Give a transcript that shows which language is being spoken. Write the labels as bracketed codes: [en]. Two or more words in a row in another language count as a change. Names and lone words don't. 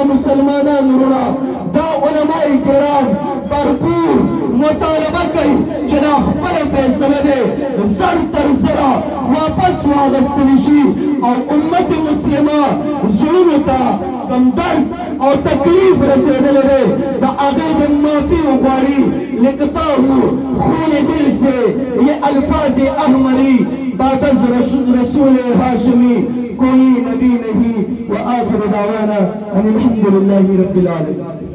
[ps] مسلمانان وروڼه دا علماء کرام برپور مطالبه کوي چې دا خپله فیصله دی زر تر زره واپس واخیستلی شي او امت مسلمه زړونو ته کم درد او تکلیف رسېدلی دی د هغې د معافي وغواړي [ur] لکتا ہوں خون دل سے یہ الفاظ احمری بعد از رسول ہاشمی کوئی نبی نہیں [ar] وآخر دعوانا ان الحمد للہ رب العالمین.